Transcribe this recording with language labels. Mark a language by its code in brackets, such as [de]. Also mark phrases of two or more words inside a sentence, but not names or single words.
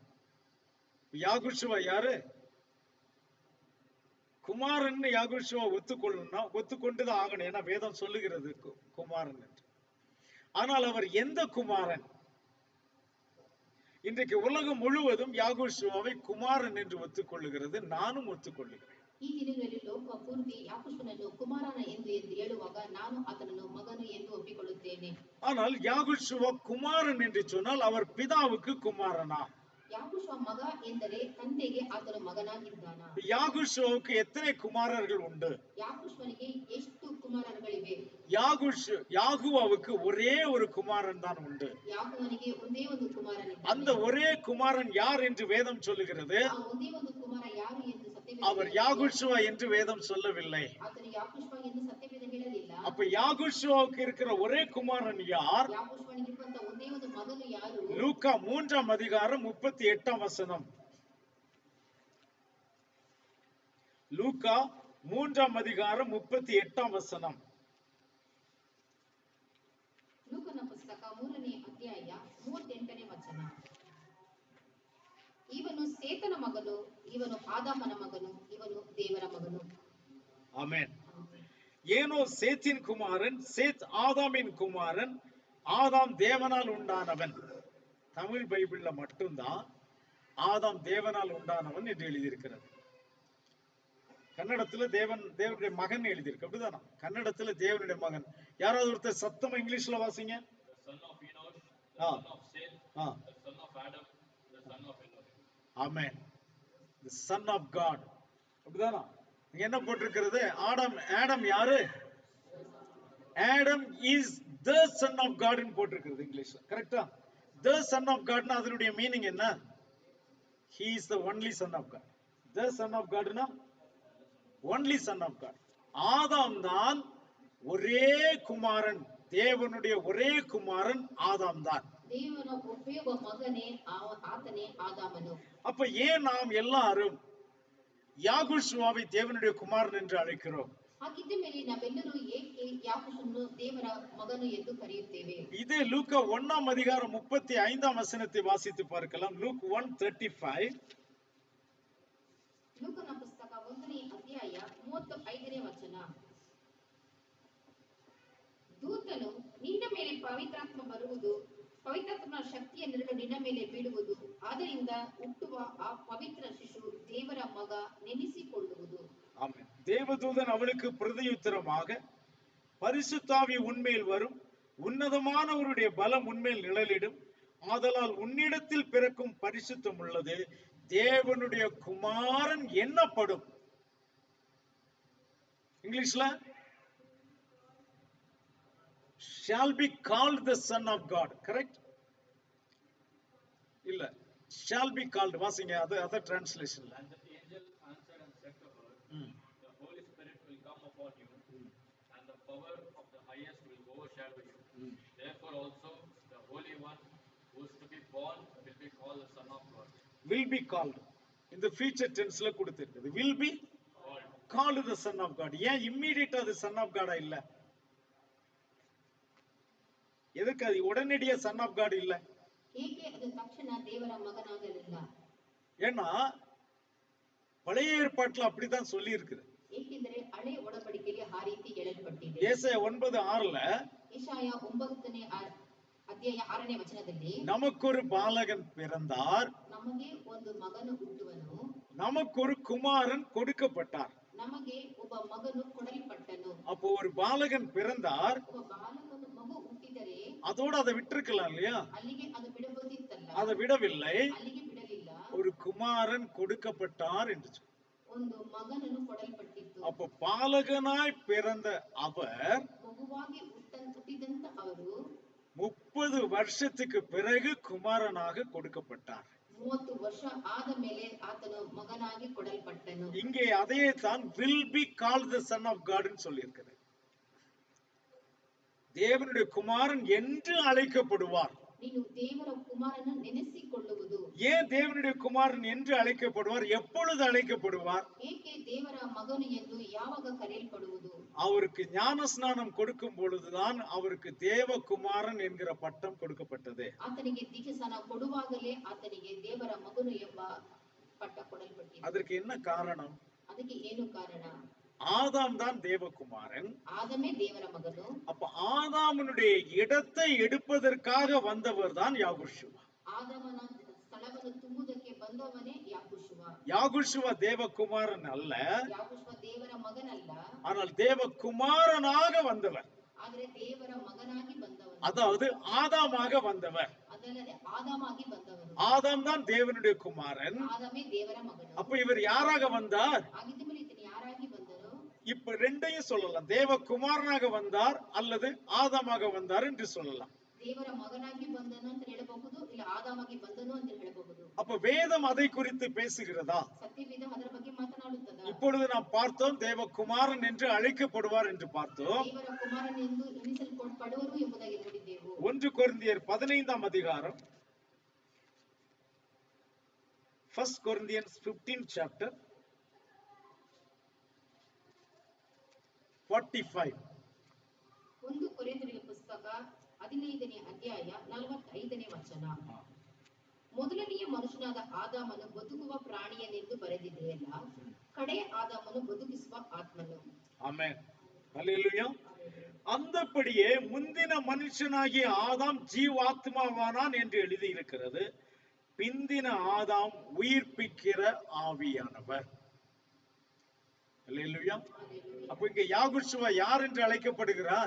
[ta] யாகுஷுவா யாரு? குமாரன். யாகுஷுவா ஒத்துக்கொள்ளணும்னா ஒத்துக்கொண்டுதான் ஆகணும், ஏன்னா வேதம் சொல்லுகிறது குமாரன் என்று. ஆனால் அவர் எந்த குமாரன்? இன்றைக்கு உலகம் முழுவதும் யாகுஷுவாவை குமாரன் என்று ஒத்துக்கொள்ளுகிறது, நானும் ஒத்துக்கொள்ளுகிறேன். [kn] ಈ ದಿನಗಳಲ್ಲಿ ಲೋಕ ಪೂರ್ತಿ ಯಾಕೋಬನನ್ನು ಕುಮಾರನ ಎಂದು ಹೇಳುವಾಗ ನಾನು ಆತನನ್ನು ಮಗನು ಎಂದು ಒಪ್ಪಿಕೊಳ್ಳುತ್ತೇನೆ. [ta] ஆனால் யாகுஷுவா குமாரன் என்று சொன்னால் அவர் பிதாவுக்கு குமாரனா? [kn] யாகோஷுவா மக ಎಂದರೆ ತಂದೆಗೆ ಆತನು ಮಗನಾಗಿದ್ದಾನಾ? [ta] யாகுஷுவாவுக்கு எத்தனை குமாரர்கள் உண்டு? [kn] யாகோஷுவನಿಗೆ ಎಷ್ಟು ಕುಮಾರರುಗಳಿವೆ? [ta] யாகுவாவுக்கு ஒரே ஒரு குமாரன் தான் உண்டு. [kn] யாகுவನಿಗೆ ಒಂದೇ ಒಂದು ಕುಮಾರನಿದ್ದಾನೆ. [ta] அந்த ஒரே குமாரன் யார் என்று வேதம் சொல்லுகிறது? [kn] ಆ ಒಂದೇ ಒಂದು ಕುಮಾರ ಯಾರು ಎಂದು [ta] அவர் யாகுஷுவா என்று வேதம் சொல்லவில்லை. [kn] ಆತನು ಯಾಕೋಬ ಎಂದು ಸತ್ಯವೇದ ಹೇಳಲಿಲ್ಲ. [ta] அப்ப யாகுஷுவாவுக்கு இருக்கிற ஒரே குமாரன் யார்? [kn] ಯಾಕೋಬನಿಗೆ ಇರುವಂತ ಒಂದೇ ಒಂದು ಮಗನು ಯಾರು? [ta] லூக்கா 3ஆம் அதிகாரம் 38ஆம் வசனம். லூக்கா 3ஆம் அதிகாரம் 38ஆம் வசனம். [kn] ಲೂಕನ ಪುಸ್ತಕ 3ನೇ ಅಧ್ಯಾಯ 38ನೇ ವಚನ. ಇವನು ಸೇತನ ಮಗನು, ಇವನು ಆದಾಮನ ಮಗನು, ಇವನು ದೇವರ ಮಗನು. [ta] ஆமென். ஏனோ சேத்தின் குமாரன், சேத் ஆதாமின் குமாரன், ஆதாம் தேவனால் உண்டானவன். தமிழ் பைபிள்ல மட்டும்தான் ஆதாம் தேவனால் உண்டானவன் என்று எழுதியிருக்கிறது. கன்னடத்துல தேவனுடைய மகன் எழுதியிருக்கு, அப்படிதானா? கன்னடத்துல தேவனுடைய மகன். யாராவது ஒருத்தர் சத்தமா இங்கிலீஷ்ல வாசிங்க. ஆமென். [en] The son of God. [ta] அப்படிதானா? என்ன போட்டிருக்கிறது? ஆடம் யாரு? ஆடம் [en] is the son of God [ta] ன்னு போட்டிருக்கிறது இங்கிலீஷ்ல. கரெக்ட்டா? [en] the son of God [ta] னா அதனுடைய மீனிங் என்ன? [en] He is the only son of God. The son of God na only son of God. [ta] ஆதாம் தான் ஒரே குமாரன், தேவனுடைய ஒரே குமாரன் ஆதாம் தான். [kn] ದೇವರ ಒಬ್ಬೇ ಒಬ್ಬ ಮಗನೇ ಆತನೇ ಆದಾಮನು. [ta] அப்ப ஏன் நாம் எல்லாரும் யாகுஷுவாவை தேவனுடைய குமாரன் என்று அழைக்கிறோம்? [kn] ಹಾಗಿದ್ದ ಮೇಲೆ ನಾವೆಲ್ಲರೂ ಏಕೆ ಯಾಕೋಬನನ್ನು ದೇವರ ಮಗನು ಎಂದು ಕರೆಯುತ್ತೇವೆ? [ta] இதே லூக்கா 1ஆம் அதிகாரம் 35ஆம் வசனத்தை வாசித்து பார்க்கலாம். லூக் 1:35. [kn] ಲೂಕನ ಪುಸ್ತಕ 1ನೇ ಅಧ್ಯಾಯ 35ನೇ ವಚನ. ದೂತನು ನಿನ್ನ ಮೇಲೆ ಪವಿತ್ರಾತ್ಮ ಬರುವುದು, ಪವಿತ್ರಾತ್ಮನ ಶಕ್ತಿಯನ್ನೆರಡು ನಿನ್ನ ಮೇಲೆ ಬೀಳುವುದು, ಆದ್ದರಿಂದ ಹುಟ್ಟುವ ಆ ಪವಿತ್ರ ಶಿಶು ದೇವರ ಮಗ ನೆನೆಸಿಕೊಳ್ಳುವುದು. [ta] ஆமென். தேவதூதன் அவளுக்கு பிரதியுத்தரமாக, பரிசுத்தாவி உன்மேல் வரும், உன்னதமானவருடைய பலம் உன்மேல் நிழலிடும், ஆதலால் உன்னிடத்தில் பிறக்கும் பரிசுத்தம் உள்ளது, தேவனுடைய குமாரன் என்னப்படும். [en] இங்கிலீஷ்ல shall be called the son of God. correct? [ta] இல்ல, [en] shall be called [ta] வாசிங்க, அது டிரான்ஸ்லேஷன்ல. [en] And the angel answered and said to her, The Holy Spirit will come upon you, and the power of the highest will overshadow you. Therefore also the Holy One who is to be born will be called the Son of God. will be called இந்த future tenseல கொடுத்திருக்குது. will be called the son of God. [ta] ஏன் immediate அது [en] son of God [ta] இல்ல? எதுக்கு அது உடனடியா [en] son of God [ta] இல்ல? [kn] ಏಕೆ ಅದು ತಕ್ಷಣ ದೇವರ ಮಗನಾಗಲಿಲ್ಲ? [ta] ஏன்னா பழைய ஏற்பாட்டுல அப்படித்தான் சொல்லி இருக்குது. [kn] ಏಕೆಂದರೆ ಹಳೆ ಒಡಂಬಡಿಕೆಯಲ್ಲಿ ಆ ರೀತಿ ಹೇಳಲ್ಪಟ್ಟಿದೆ. [ta] ஏசாயா 9:6ல [kn] ಯೆಶಾಯ 9ನೇ ಅಧ್ಯಾಯ 6ನೇ ವಚನದಲ್ಲಿ, [ta] நமக்கொரு பாலகன் பிறந்தார், [kn] ನಮಗೆ ಒಂದು ಮಗನು ಹುಟ್ಟುವನು, [ta] நமக்கொரு குமாரன் கொடுக்கப்பட்டார். [kn] ನಮಗೆ ಒಬ್ಬ ಮಗನು ಕೊಡಲ್ಪಟ್ಟನು. [ta] அப்போ ஒரு பாலகன் பிறந்தார், [kn] ಒಬ್ಬ ಬಾಲಕನು ಮಗು ಹುಟ್ಟಿದರೆ [ta] அதோட அதை விட்டுருக்கலாம் இல்லையா? [kn] ಅಲ್ಲಿಗೆ ಅದು ಬಿಡಬಹುದಿತ್ತಲ್ಲ, [ta] அதை விடவில்லை. [kn] ಅಲ್ಲಿಗೆ ಬಿಡಲಿಲ್ಲ. [ta] ஒரு குமாரன் கொடுக்கப்பட்டார் என்று சொல்லி. [kn] ಒಂದು ಮಗನನ್ನು ಕೊಡಲ್ಪಟ್ಟಿತ್ತು. [ta] அப்ப பாலகனாய் பிறந்த அவர் [kn] ಮಗುವಾಗಿ ಹುಟ್ಟಿದಂತ ಅವರು [ta] 30 வருஷத்துக்கு பிறகு குமாரனாக கொடுக்கப்பட்டார். [kn] 30 ವರ್ಷ ಆದ ಮೇಲೆ ಆತನು ಮಗನಾಗಿ ಕೊಡಲ್ಪಟ್ಟನು. [ta] இங்கே அதே தான் [en] will be called the son of God [ta] ன்னு சொல்லியிருக்கிறது. தேவனுடைய குமாரன் என்று அழைக்கப்படுவார். [kn] ನೀನು ದೇವರ ಕುಮಾರನ ನೆನೆಸಿಕೊಳ್ಳುವುದು. [ta] ஏன் தேவனுடைய குமாரன் என்று அழைக்கப்படுவார்? எப்பொழுது அழைக்கப்படுவார்? [kn] ಏಕೆ ದೇವರ ಮಗನು ಎಂದು ಯಾವಾಗ ಕರೆಯಲ್ಪಡುವುದು? [ta] அவருக்கு ஞான ஸ்நானம் கொடுக்கும் பொழுதுதான் அவருக்கு தேவகுமாரன் என்கிற பட்டம் கொடுக்கப்பட்டது. [kn] ಆತನಿಗೆ ದೀಕ್ಷಾಸ್ನಾನ ಕೊಡುವಾಗಲೇ ಆತನಿಗೆ ದೇವರ ಮಗನು ಎಂಬ ಪಟ್ಟ ಕೊಡಲ್ಪಟ್ಟಿದೆ. [ta] அதற்கு என்ன காரணம்? [kn] ಅದಕ್ಕೆ ಏನು ಕಾರಣ? [ta] ஆதாம் தான் தேவகுமாரன். [kn] ಆದಮೇ ದೇವರ ಮಗನು. [ta] அப்ப ஆதாமனுடைய இடத்தை எடுப்பதற்காக வந்தவர் தான் யாகுஷுவா. [kn] ಆದಮನ ಸ್ಥಳವನ್ನು ತುಂಬುವುದಕ್ಕೆ ಬಂದವನೇ ಯಾಗುಷುವ. [ta] யாகுஷுவா தேவகுமாரன் அல்ல, [kn] ಯಾಗುಷುವ ದೇವರ ಮಗನಲ್ಲ, [ta] ஆனால் தேவகுமாரனாக வந்தவர். [kn] ಆದರೆ ದೇವರ ಮಗನಾಗಿ ಬಂದವನು, [ta] அதாவது ஆதாமாக வந்தவர். [kn] ಅದಲ್ಲದೆ ಆದಾಮಾಗಿ ಬಂದವನು. [ta] ஆதாம் தான் தேவனுடைய குமாரன். [kn] ಆದಮೇ ದೇವರ ಮಗನು. [ta] அப்ப இவர் யாராக வந்தார்? [kn] ಆಗಿದ್ದ ಮೇಲೆ ಈತನು ಯಾರಾಗಿ ಬಂದರು? [ta] இப்ப ரெண்டையும் சொல்லலாம். தேவகுமாரனாக வந்தார் அல்லது ஆதாமாக வந்தார் என்று சொல்லலாம். [kn] ದೇವರ ಮಗನಾಗಿ ಬಂದನು ಅಂತ ಹೇಳಬಹುದು, ಇಲ್ಲ ಆದಾಮಾಗಿ ಬಂದನು ಅಂತ ಹೇಳಬಹುದು. [ta] அப்ப வேதம் அதை குறித்து பேசுகிறதா? [kn] ಸತ್ಯವೇದ ಅದರ ಬಗ್ಗೆ ಮಾತನಾಡುತ್ತದೆ. [ta] இப்பொழுது நாம் பார்த்தோம் தேவகுமாரன் என்று அழைக்கப்படுவார் என்று பார்த்தோம். [kn] ದೇವರ ಕುಮಾರನ್ ಎಂದು ಎನಿಸಲ್ಪಡುವರು ಎಂಬುದಾಗಿ ನೋಡಿದ್ದೆವು. [ta] 1 கொரிந்தியர் 15ஆம் அதிகாரம், 1 Corinthians 15 chapter 45. [kn] 1 ಕೊರಿಂಥೀಯರ ಪುಸ್ತಕ 15ನೇ ಅಧ್ಯಾಯ 45ನೇ ವಚನ. ಮೊದಲನೆಯ ಮನುಷ್ಯನಾದ ಆದಾಮನು ಬದುಕುವ ಪ್ರಾಣಿಯನೆಂದು ಬರೆದಿದೆಯಲ್ಲ, ಕಡೆಯ ಆದಾಮನು ಬದುಕಿಸುವ ಆತ್ಮನು. [ta] ஆமென். ஹல்லேலூயா. அந்தபடியே முந்தின மனுஷனாகிய ஆதாம் ஜீவாத்மாவானான் என்று எழுதி இருக்கிறது. பிந்தின ஆதாம் உயிர்ப்பிக்கிற ஆவியானவர். ஹல்லேலூயா. அப்ப இங்க யாகுஷுவா யார் என்று அழைக்கப்படுகிறார்?